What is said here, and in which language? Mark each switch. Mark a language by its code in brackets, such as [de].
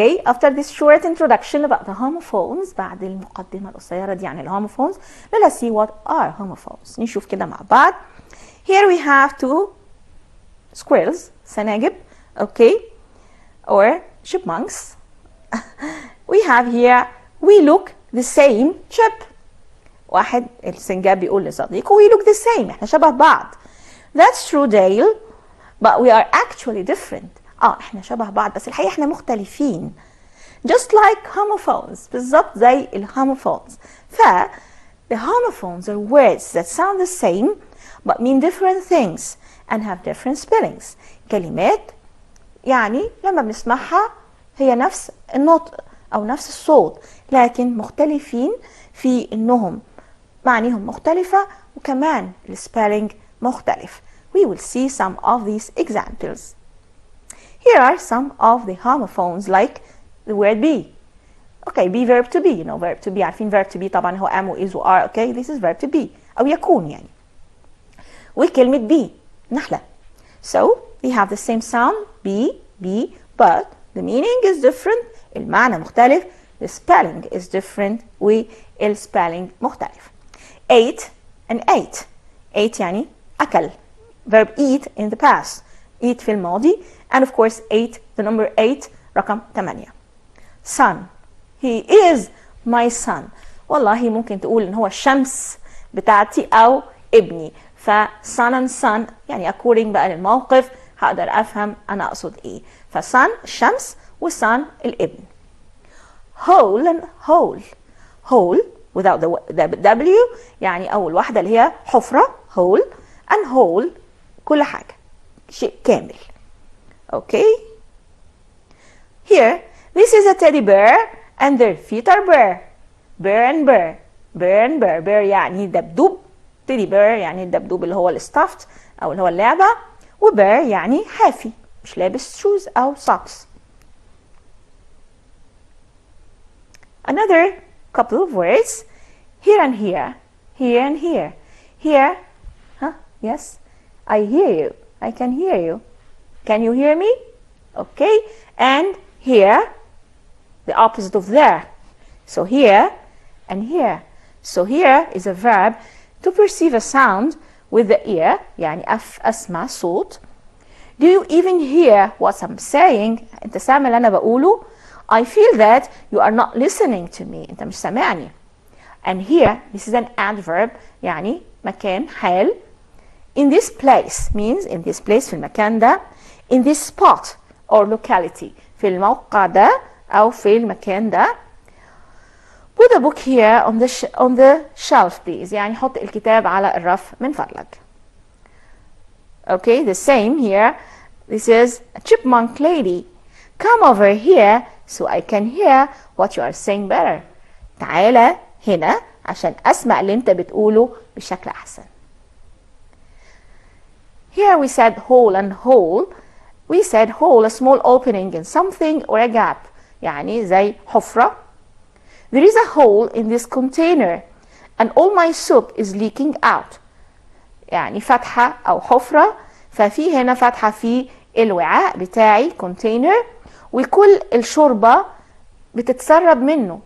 [en] Okay, after this short introduction about the homophones, [ar] بعد المقدمة القصيرة دي عن الهوموفونز, [en] let us see what are homophones. [ar] نشوف كده مع بعض. [en] Here we have two squirrels, سناجب, okay, or chipmunks. We have here, we look the same chip. [ar] واحد السنجاب بيقول لصديقه [en] we look the same, [ar] احنا شبه بعض. [en] That's true, Dale, but we are actually different. [ar] احنا شبه بعض بس الحقيقة احنا مختلفين. [en] Just like homophones, [ar] بالظبط زي الهوموفونز. [en] the homophones are words that sound the same but mean different things and have different spellings. [ar] كلمات يعني لما بنسمعها هي نفس النطق أو نفس الصوت لكن مختلفين في إنهم معانيهم مختلفة وكمان السبيلينج مختلف. [en] We will see some of these examples. Here are some of the homophones like the word be. Okay, be verb to be, you know verb to be. [ar] عارفين [en] verb to be [ar] طبعا هو [en] am و is و are. Okay, this is verb to be [ar] أو يكون يعني. وكلمة be نحلة. [en] So we have the same sound be but the meaning is different. [ar] المعنى مختلف. [en] The spelling is different. [ar] والspelling مختلف. [en] Ate and ate. [ar] Ate يعني أكل. [en] Verb eat in the past. [ar] Eat في الماضي. [en] And of course ate, the number 8 [ar] رقم 8. [en] Son. He is my son. [ar] والله ممكن تقول إن هو الشمس بتاعتي أو ابني. son and son يعني according بقى للموقف هقدر أفهم أنا أقصد إيه. son الشمس وson الابن. [en] Whole and whole. Whole without the W [ar] يعني أول واحدة اللي هي حفرة [en] whole and whole [ar] كل حاجة شيء كامل. [en] Okay. Here, this is a teddy bear and their feet are bare. Bear and bear. Bear and bear. [ar] Bear يعني دبدوب. teddy bear يعني الدبدوب اللي هو الستافت أو اللي هو اللعبة. وbear يعني حافي مش لابس shoes أو socks. [en] Another couple of words. Here and here. Here and here. Here. Huh? Yes. I hear you. I can hear you. Can you hear me? Okay. And here, the opposite of there. So here and here. So here is a verb to perceive a sound with the ear. [ar] يعني أسمع صوت. [en] Do you even hear what I'm saying? [ar] أنت سامع اللي أنا بقوله? [en] I feel that you are not listening to me. [ar] أنت مش سامعني. [en] And here, this is an adverb. [ar] يعني مكان حال. [en] In this place means in this place [ar] في المكان ده. [en] In this spot or locality [ar] في الموقع ده أو في المكان ده. [en] Put a book here on the shelf please. [ar] يعني حط الكتاب على الرف من فضلك. [en] Okay, the same here. This is a chipmunk lady. Come over here so I can hear what you are saying better. [ar] تعالى هنا عشان أسمع اللي أنت بتقوله بشكل أحسن. [en] Here we said hole and hole. We said hole, a small opening in something or a gap. [ar] يعني زي حفرة. [en] There is a hole in this container and all my soup is leaking out. [ar] يعني فتحة أو حفرة ففي هنا فتحة في الوعاء بتاعي container وكل الشوربة بتتسرب منه.